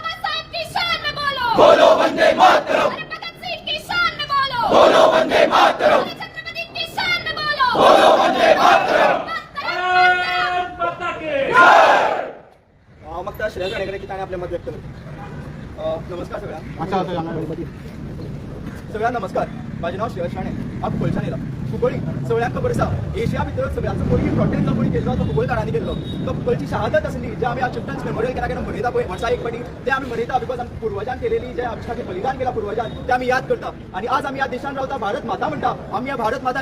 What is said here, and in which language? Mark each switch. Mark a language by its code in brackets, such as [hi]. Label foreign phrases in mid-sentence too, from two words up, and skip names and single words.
[hi] बोलो वंदे मातरम बोलो वंदे मातरम बोलो वंदे मातरम [kok] मग त्या श्रेया गाणेकर की ताणे आपले मत व्यक्त केलं नमस्कार सगळ्यांना नमस्कार माझे नाव श्रेयस शाणे हांव कुंकळच्यान येयला कुंकळी सगळ्यांक खबर आसा एशिया भितर सगळ्यांचो पयलीं प्रोटेस्ट जो कोणी केल्लो तो कुंकळकारांनी केल्लो तो कुंकळची शहादत आसली जे आमी आज [en] children's memorial [kok] केन्ना केन्ना मनयता पळय वर्सा एक फावटी ते आमी मनयता बिकॉज आमच्या पुर्वजान केलेली जे आमच्या खातीर बलिदान केला पुर्वजान ते आमी याद करता आनी आज आमी ह्या देशान रावता भारत माता म्हणटा आमी ह्या भारत माता